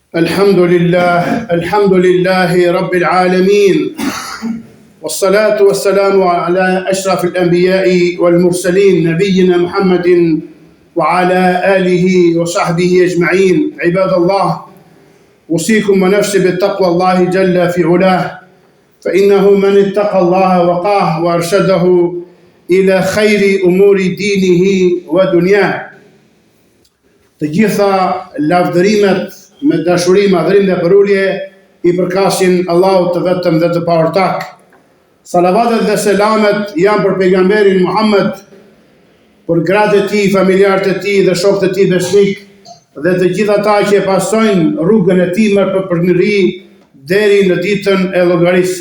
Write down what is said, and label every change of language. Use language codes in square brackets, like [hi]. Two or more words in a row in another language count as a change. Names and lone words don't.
[ar] الحمد لله رب العالمين والصلاة والسلام على أشرف الأنبياء والمرسلين نبينا محمد وعلى آله وصحبه أجمعين. عباد الله، أوصيكم ونفسي بتقوى الله جل في علاه، فإنه من اتقى الله وقاه وأرشده إلى خير أمور دينه ودنياه. [sq] Të gjitha lavdërimet me dashuri, madhërim dhe përulje i përkasin Allahut të vetëm dhe të paortak. Salavatet dhe selamet janë për pejgamberin Muhammed, për gratë e tij, familjarët e tij dhe shokët e tij besnik dhe të gjithë ata që pasojnë rrugën e tij me përmirësi deri në ditën e llogarisë.